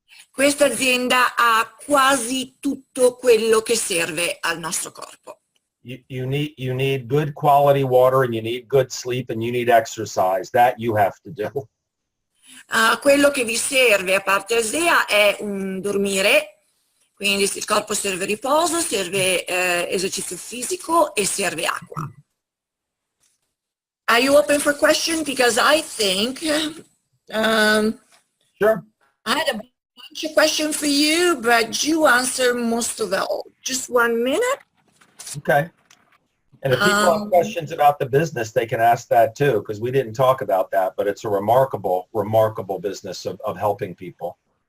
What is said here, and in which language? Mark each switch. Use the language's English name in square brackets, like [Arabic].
[Italian] Questa azienda ha quasi tutto quello che serve al nostro corpo. [English] You need good quality water, and you need good sleep, and you need exercise. That you have to do. [Italian] Quello che vi serve, a parte ASEA, è un dormire, quindi il corpo serve riposo, serve esercizio fisico e serve acqua. [English] Are you open for questions? Because I think Sure. I had a bunch of questions for you, but you answered most of it all. Just 1 minute. Okay. And if people have questions about the business, they can ask that too, because we didn't talk about that, but it's a remarkable, remarkable business of helping people.